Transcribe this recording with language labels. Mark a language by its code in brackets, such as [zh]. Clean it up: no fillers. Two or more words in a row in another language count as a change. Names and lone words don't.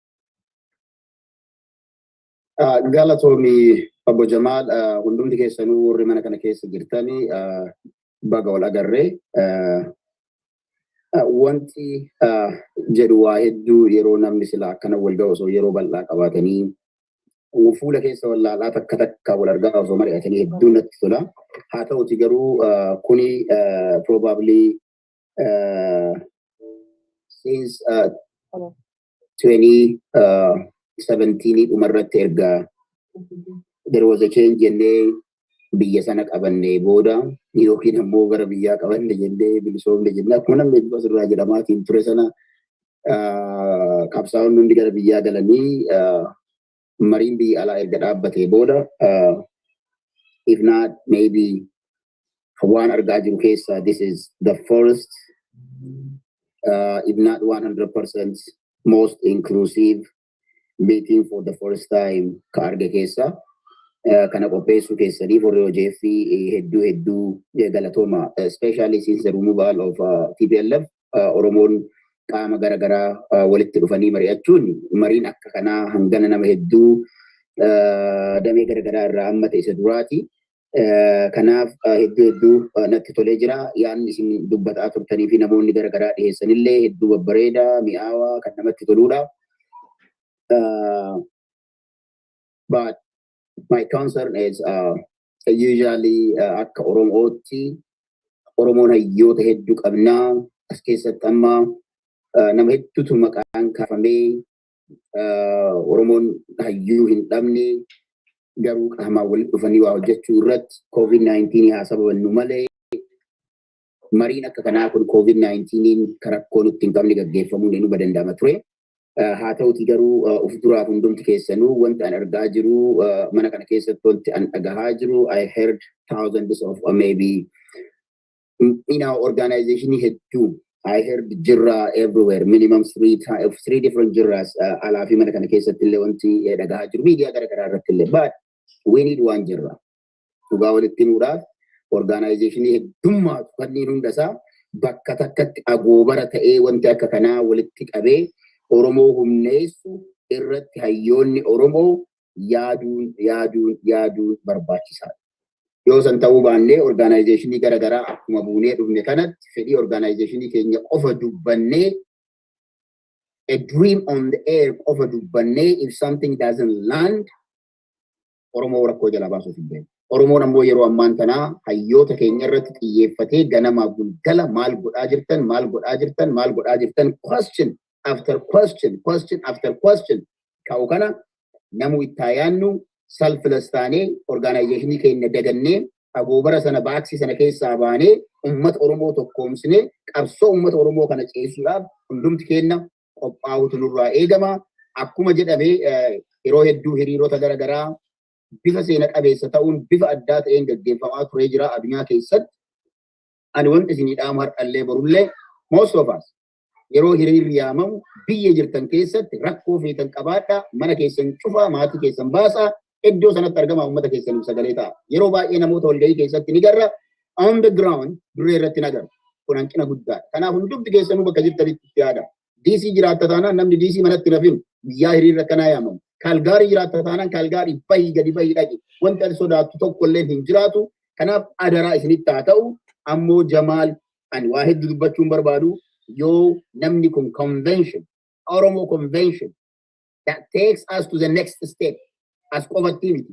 [om] Galatoomii Obbo Jamaal hundumti keessanuu warri mana kana keessa jirtanii baga wal agarree wanti jedhu waa hedduu yeroo namni sila akkana wal ga'u osoo yeroo bal'aa qabaatanii fuula keessa wallaalaa takka wal argaa osoo mari'atanii hedduu natti tola. Haa ta'uti garuu kuni [en] probably since 2017 [om] dhumarratti erga [en] there was a change [om] jennee biyya sana qabannee booda yookiin ammoo gara biyyaa qabanne jennee bilisoomne jennee akkuma namni hedduu asirraa jedhamaatiin ture sana qabsaa'onni hundi gara biyyaa galanii mariin biyya alaa erga dhaabbatee booda [en] if not maybe [om] waan argaa jiru keessa [en] this is the first if not 100% most inclusive meeting for the first time [om] ka arge keessa kana qopheessuu keessaniif warri hojeefi hedduu galatooma, [en] especially since the removal of TPLF [om] Oromoon qaama garagaraa walitti dhufanii mari'achuun mariin akka kanaa hangana nama hedduu damee garagaraa irraa hammate isa duraati. Kanaaf hedduu natti tolee jira. Yaanni isin dubbataa turtanii fi namoonni garagaraa dhiyeessanillee hedduu babbareedaa, mi'aawaa kan namatti toludha. [en] But my concern is usually [om] akka Oromootti Oromoon hayyoota hedduu qabnaa. As keessatti amma nama hedduutu maqaan kaafamee Oromoon hayyuu hin dhabne garuu qaamaan walitti dhufanii waa hojjechuu irratti COVID-19 haa sababannu malee mariin akka kanaa kun COVID-19 rakkoo nutti hin qabne gaggeeffamuun inni danda'ama ture. Haa ta'uti garuu of duraaf hundumti keessanuu wanta an argaa jiru mana kana keessatti wanti an dhagahaa jiru [en] I heard thousands of maybe in our organization hedduu I heard jirra everywhere minimum three different [om] jirras alaafi mana kana keessatti illee wanti dhagahaa jiru miidiyaa garagaraa irratti illee [en] but we need one [om] jirra dhugaa walitti himuudhaaf organization heddummaatu kanneen hundasaa bakka takkatti agoobara ta'ee wanti akka kanaa walitti qabee Oromoo humneessu irratti hayyoonni Oromoo yaaduun barbaachisaadha. Yoo san ta'uu baannee organizationii garagaraa akkuma buunee dhufne kanatti fedhii organizationii keenya qofa dubbannee [en] a dream on the air [om] qofa dubbannee [en] if something doesn't land [om] Oromoo rakkoo jala baasuuf hin beeku. Oromoon ammoo yeroo ammaan tanaa hayyoota keenya irratti xiyyeeffatee ganamaa gulgala maal godhaa jirtan [en] question after question [om] ka'u kana namu itti yaannu selfless taanee organizationii keenya dagannee agoobara sana baaksii sana keessaa baanee ummata Oromoo tokkoomsinee qabsoo ummata Oromoo kana ceessuudhaaf hundumti keenya qophaa'utu nurraa eegama. Akkuma jedhamee yeroo hedduu hiriirota garagaraa bifa seena qabeessa ta'uun bifa addaa ta'een gaggeeffamaa turee jira addunyaa keessatti. Ani wanti isinii dhaamu har'allee borullee [en] most of us [om] yeroo hiriirri yaamamu biyya jirtan keessatti rakkoo feetan qabaadhaa mana keessan cufaa maatii keessan baasaa iddoo sanatti argama ummata keessaniif sagalee ta'a. Yeroo baay'ee namoota walgahii keessatti ni garra [en] on the ground [om] duree irratti nagarra. Kun hanqina guddaadha. Kanaaf hundumti keessanuu bakka jirtanitti itti yaada. DC jiraatta taanaan namni DC manatti rafin biyyaa hiriirra akkanaa yaamamu. Kaalgaarii jiraatta taanaan kaalgaarii bahii gadi bahii dhaqi. Wanti ati sodaattu tokko illee hin jiraatu. Kanaaf adaraa isinitti haa ta'u. Ammoo Jamaal ani waa hedduu dubbachuun barbaadu yoo namni kun [en] convention Oromo convention that takes us to the next step [om] as qofatti miti.